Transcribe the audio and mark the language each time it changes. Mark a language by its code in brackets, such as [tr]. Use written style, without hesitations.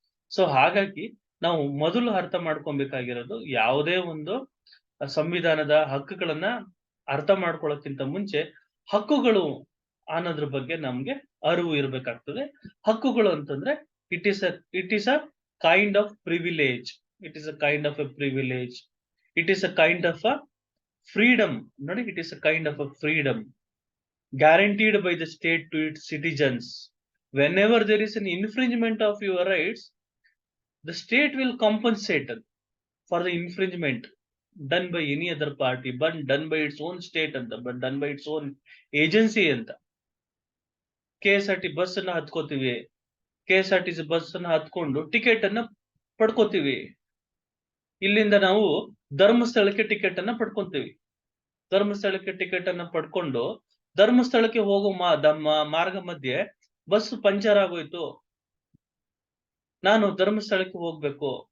[kn] So ಹಾಗಾಗಿ ನಾವು ಮೊದಲು ಅರ್ಥ ಮಾಡ್ಕೊಬೇಕಾಗಿರೋದು, ಯಾವುದೇ ಒಂದು ಸಂವಿಧಾನದ ಹಕ್ಕುಗಳನ್ನ ಅರ್ಥ ಮಾಡ್ಕೊಳ್ಳೋಕ್ಕಿಂತ ಮುಂಚೆ ಹಕ್ಕುಗಳು ಅನ್ನೋದ್ರ ಬಗ್ಗೆ ನಮ್ಗೆ ಅರಿವು ಇರಬೇಕಾಗ್ತದೆ. ಹಕ್ಕುಗಳು ಅಂತಂದ್ರೆ [en] It is a kind of privilege. It is a kind of a privilege. It is a kind of a freedom. ನೋಡಿ, it is a kind of a freedom guaranteed by the state to its citizens. Whenever there is an infringement of your rights, the state will compensate for the infringement done by any other party, but done by its own state anta, but done by its own agency anta. [kn] KSRT bus ಅನ್ನ ಹತ್ಕೋತೀವಿ, KSRTC bus ಅನ್ನ ಹತ್ಕೊಂಡು ticket ಅನ್ನ ಪಡ್ಕೋತೀವಿ. ಇಲ್ಲಿಂದ ನಾವು ಧರ್ಮಸ್ಥಳಕ್ಕೆ ticket ಅನ್ನ ಪಡ್ಕೊಂತೀವಿ. ಧರ್ಮಸ್ಥಳಕ್ಕೆ ಟಿಕೆಟ್ ಅನ್ನ ಪಡ್ಕೊಂಡು ಧರ್ಮಸ್ಥಳಕ್ಕೆ ಹೋಗೋ ಮಾರ್ಗ ಮಧ್ಯೆ ಬಸ್ ಪಂಚರ್ ಆಗೋಯ್ತು, ನಾನು ಧರ್ಮಸ್ಥಳಕ್ಕೆ ಹೋಗ್ಬೇಕು.